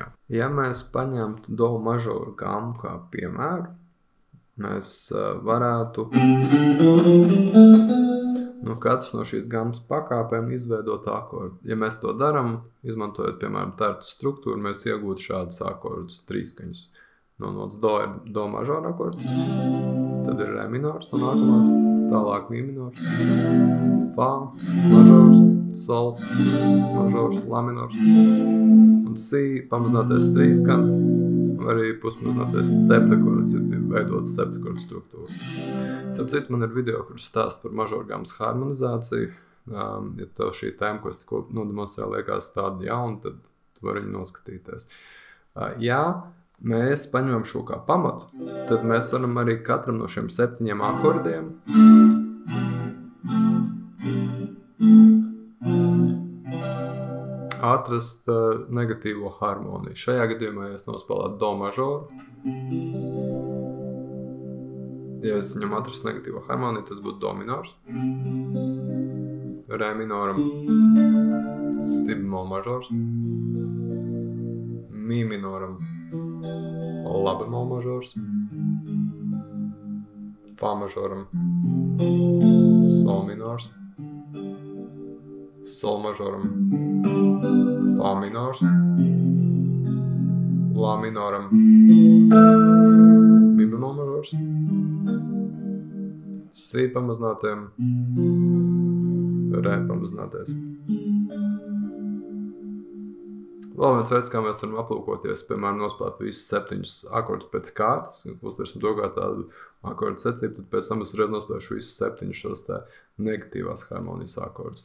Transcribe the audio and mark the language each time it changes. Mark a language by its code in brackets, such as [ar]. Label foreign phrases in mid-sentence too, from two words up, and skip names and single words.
[lv] Ja mēs paņemtu do mažoru gammu kā piemēru, mēs varētu no katras no šīs gammas pakāpēm izveidot akordu. Ja mēs to darām, izmantojot, piemēram, terces struktūru, mēs iegūtu šādus akordus, trīskaņus. No nots do ir do mažora akords, tad ir re minors no nākamās, tālāk mi minors, fa, mažors, sol, mažors, la minors, un si pamazinātais trīskans, vai arī pusmazinātais septakords, ja veidot septakordu struktūru. Sapcīt, man ir video, kurš stāst par mažoru gammas harmonizāciju. Ja tev šī tēma, ko es tikko nodemonstrēju, liekas tāda jauna, tad tu vari viņu noskatīties. Ja mēs paņemam šo kā pamatu, tad mēs varam arī katram no šiem 7 akordiem atrast negatīvo harmoniju. Šajā gadījumā, ja es nospēlētu do mažoru, ja es viņam atrastu negatīvo harmoniju, tas būtu do minors, re minoram, si bemol mažors, mi minoram, la bemol mažors, fa mažoram, sol minors, sol mažoram, fa minors, la minoram, mi bemol mažors, si pamazinātiem, re pamazinātais. Vēl viens veids, kā mēs varam aplūkoties, piemēram, nospēlēt visus 7 akordus pēc kārtas, uztversim to kā tādu akordu secību, tad pēc tam es reiz nospēlēšu visus 7 šos tā negatīvās harmonijas akordus.